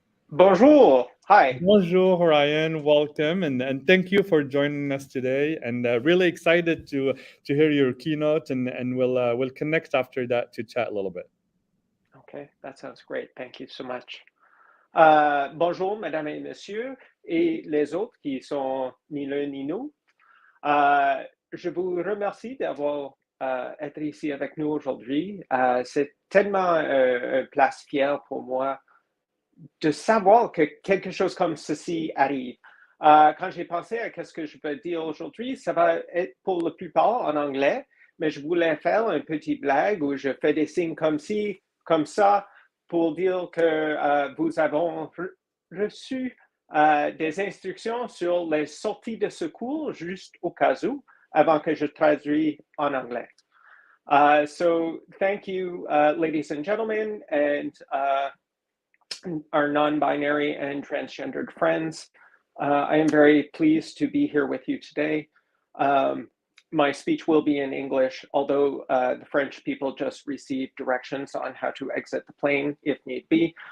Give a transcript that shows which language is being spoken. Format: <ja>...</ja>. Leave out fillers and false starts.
<fr>Bonjour.</fr> <en>Hi.</en> <fr>Bonjour, Ryan.</fr> <en>Welcome, and thank you for joining us today. And really excited to hear your keynote, and we'll connect after that to chat a little bit. Okay, that sounds great. Thank you so much.</en> <fr>Bonjour, mesdames et messieurs, et les autres qui sont ni l'un ni nous. Je vous remercie d'avoir été ici avec nous aujourd'hui. C'est tellement une place fière pour moi de savoir que quelque chose comme ceci arrive. Quand j'ai pensé à ce que je peux dire aujourd'hui, ça va être pour la plupart en anglais, mais je voulais faire une petite blague où je fais des signes comme ci, comme ça, pour dire que vous avez reçu des instructions sur les sorties de secours juste au cas où, avant que je traduise en anglais.</fr> <en>So thank you, ladies and gentlemen, and our non-binary and transgendered friends. I am very pleased to be here with you today. My speech will be in English, although the French people just received directions on how to exit the plane if need be.</en>